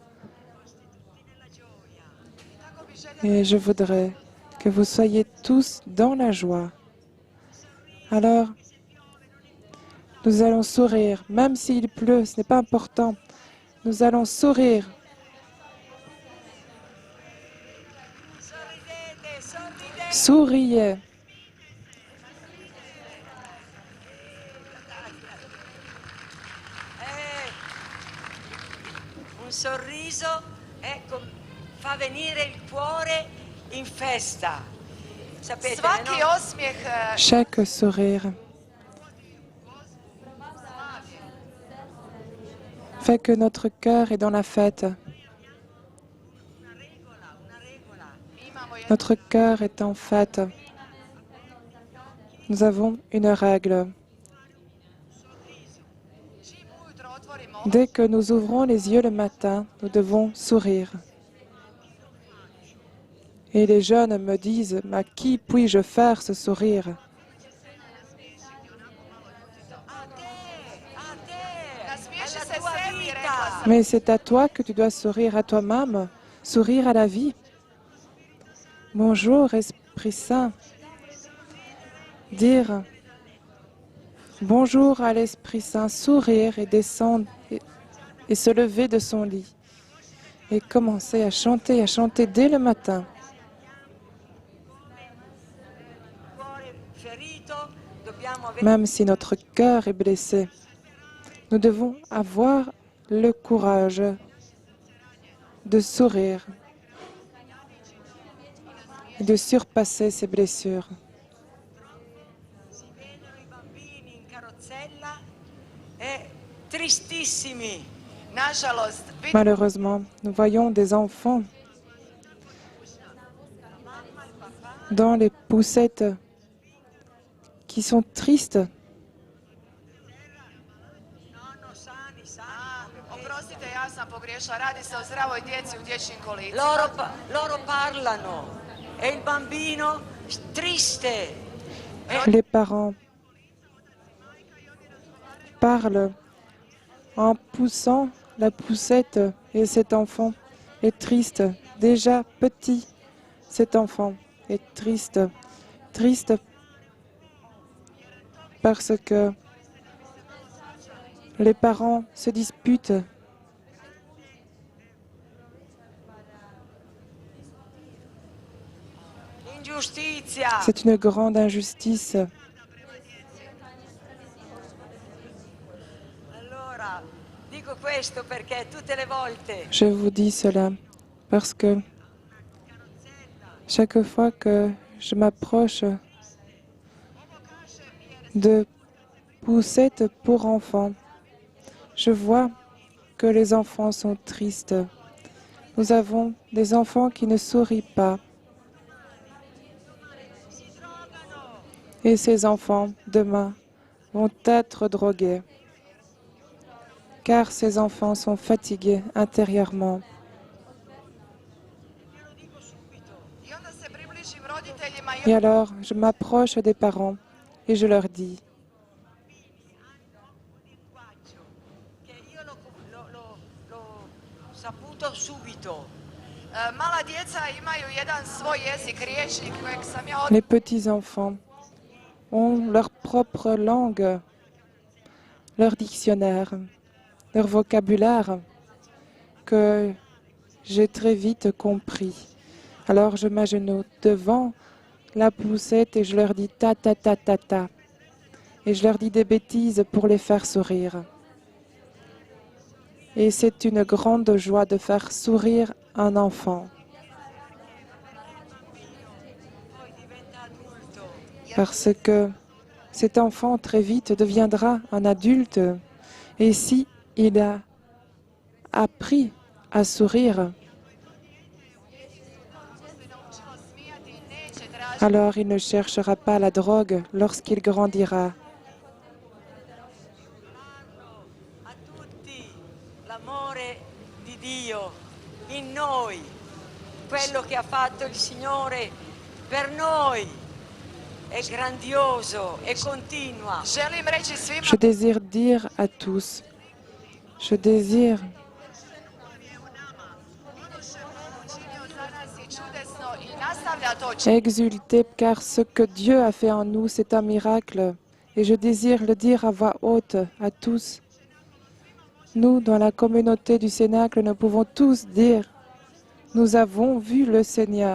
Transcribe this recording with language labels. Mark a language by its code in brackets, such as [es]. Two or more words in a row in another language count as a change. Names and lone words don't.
[fr] Et je voudrais que vous soyez tous dans la joie. Alors, nous allons sourire, même s'il pleut, ce n'est pas important. Nous allons sourire. [it] Sorridete, sorridete. [fr] Souriez. [it] Un sorriso fa venire il cuore in festa. Sapete, [hr] Svaki [it] no? [hr] osmijeh [fr] Chaque sourire fait que notre cœur est dans la fête. [it] Una regola. [hr] mi imamo jednu [fr] Notre cœur est en fête. Nous avons une règle. [hr] čim ujutro otvorimo [fr] Dès que nous ouvrons les yeux le matin, nous devons sourire. Et les jeunes me disent, « À qui puis-je faire ce sourire ?» [it] A te, [hr] Nasmiješi [it] alla [hr] se [it] tua [hr] sebi, [it] vita. [hr] rekla sam. [fr] Mais c'est à toi que tu dois sourire, à toi-même, sourire à la vie. Bonjour, Esprit Saint. Dire bonjour à l'Esprit Saint, sourire et descendre et se lever de son lit et commencer à chanter dès le matin. [it] Cuore ferito, dobbiamo avere [fr] Même si notre cœur est blessé, nous devons avoir le courage de sourire et de surpasser ces blessures. [it] si vedono i bambini in carrozzella tristissimi. [hr] Nažalost, [fr] Malheureusement, nous voyons des enfants dans les poussettes qui sont tristes. [it] Nonno sani, [hr] oprostite, ja sam pogriješila. Radi se o zdravoj djeci u dječjim kolicima. [it] loro parlano e il bambino triste. [fr] Les parents parlent en poussant la poussette et cet enfant est triste. Déjà petit, cet enfant est triste. Triste parce que les parents se disputent. [it] Ingiustizia. [fr] C'est une grande injustice. [it] Allora, dico questo perché tutte le volte [fr] Je vous dis cela parce que chaque fois que je m'approche de poussettes pour enfants, je vois que les enfants sont tristes. Nous avons des enfants qui ne sourient pas. Et ces enfants, demain, vont être drogués, car ces enfants sont fatigués intérieurement. [hr] I onda se približim roditeljima i [fr] Et alors, je m'approche des parents et je leur dis, [it] che io l'ho saputo subito. [hr] mala djeca imaju jedan svoj jezik, rječnik kojeg sam ja [fr] les petits-enfants ont leur propre langue, leur dictionnaire, leur vocabulaire que j'ai très vite compris. Alors je m'agenouille devant la poussette et je leur dis ta ta ta ta ta. Et je leur dis des bêtises pour les faire sourire. Et c'est une grande joie de faire sourire un enfant. [it] Poi diventa adulto. [fr] Parce que cet enfant très vite deviendra un adulte et si il a appris à sourire, alors il ne cherchera pas la drogue lorsqu'il grandira. [it] l'amore di Dio in noi, quello che ha fatto il Signore per noi è grandioso e continua. [hr] Želim reći svima [fr] Je désire dire à tous, je désire [hr] učinio za nas je čudesno i nastavlja to činiti. [fr] exulter car ce que Dieu a fait en nous, c'est un miracle. Et je désire le dire à voix haute à tous. Nous, dans la communauté du Cénacle, nous pouvons tous dire, nous avons vu le Seigneur.